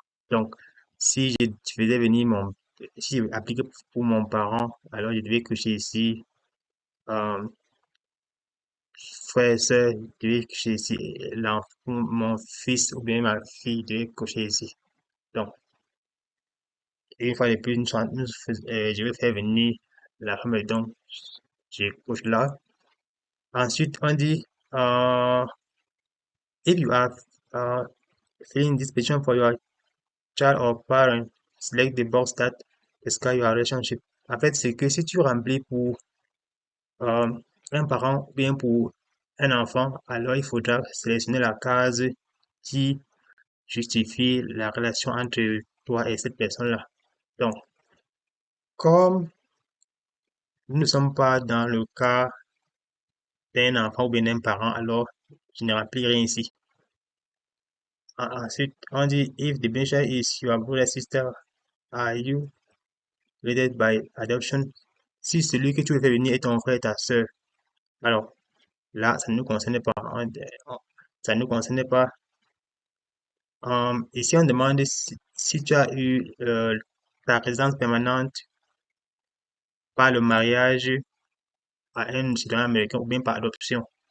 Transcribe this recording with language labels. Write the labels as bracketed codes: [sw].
[fr] Donc, si je faisais venir si je appliquais pour mon parent, alors je devais cocher ici, euh, frère, soeur, je devais cocher ici, mon fils ou bien ma fille, je devais cocher ici. Donc, une fois de plus, je vais faire venir la femme, donc, je coche là. Ensuite, on dit, [en] if you are uh, filling this petition for your child or parent, select the box that describe your relationship. [fr] En fait, c'est que si tu remplis pour euh, un parent ou bien pour un enfant, alors il faudra sélectionner la case qui justifie la relation entre toi et cette personne-là. Donc, comme nous ne sommes pas dans le cas d'un enfant ou bien d'un parent, alors je ne remplis rien ici. Ensuite, on dit, [en] if the beneficiary is your brother, sister, are you related by adoption? [fr] Si celui que tu veux faire venir est ton frère et ta sœur, alors là, ça ne nous concerne pas. Ça ne nous concerne pas. Ici, on demande si tu as eu ta résidence permanente par le mariage à un citoyen américain ou bien par adoption.